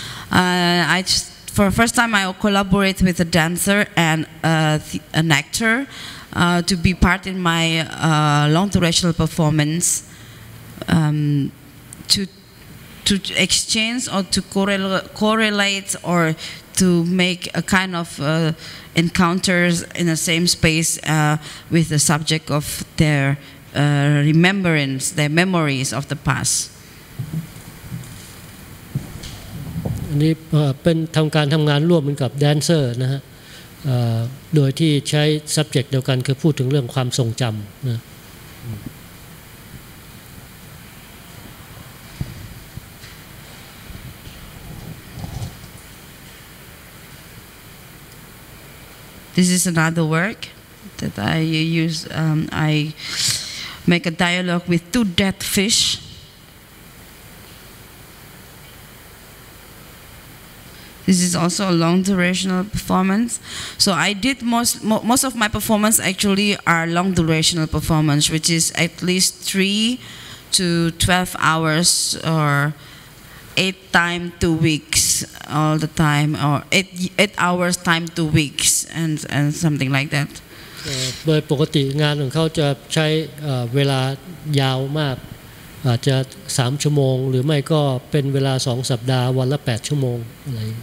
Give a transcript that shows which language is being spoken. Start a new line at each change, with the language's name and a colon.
English: For the first time, I collaborate with a dancer and an actor to be part in my long durational performance to exchange or to correlate or to make a kind of encounters in the same space with the subject of their remembrance, their memories of the past.
Thai: อันนี้เป็นการทำงานร่วมกันกับแดนเซอร์นะฮะโดยที่ใช้ subject เดียวกันคือพูดถึงเรื่องความทรงจำนะ
English: This is another work that I use. I make a dialogue with 2 dead fish. This is also a long durational performance. So I did most of my performance actually are long durational performance, which is at least 3 to 12 hours or 8 times 2 weeks all the time, or 8 hours times 2 weeks and something like that.
Thai: โดยปกติงานของเขาจะใช้เวลายาวมากอาจจะ3 ชั่วโมงหรือไม่ก็เป็นเวลา2 สัปดาห์วันละ8 ชั่วโมงอะไร